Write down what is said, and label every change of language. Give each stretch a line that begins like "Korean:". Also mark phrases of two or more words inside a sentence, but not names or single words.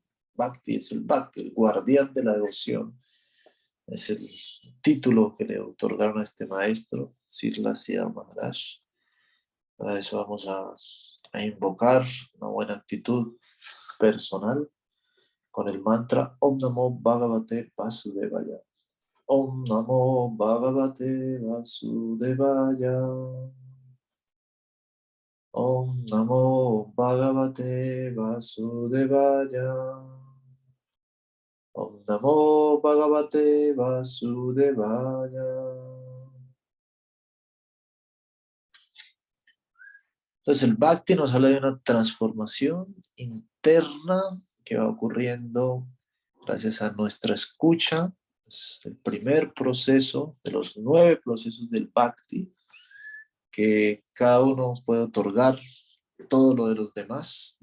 Spanish: Bhakti es el Bhakti, el guardián de la devoción. Es el título que le otorgaron a este maestro, Srila Siddhar Maharaj. Para eso vamos a invocar una buena actitud personal con el mantra
Sanskrit: ॐ नमो भगवते वासुदेवाय. ॐ नमो भगवते वासुदेवाय. ॐ नमो भगवते वासुदेवाय. ॐ नमो भगवते वासुदेवाय.
Spanish: Entonces el Bhakti nos habla de una transformación interna que va ocurriendo gracias a nuestra escucha. Es el primer proceso de los 9 procesos del Bhakti, que cada uno puede otorgar todo lo de los demás.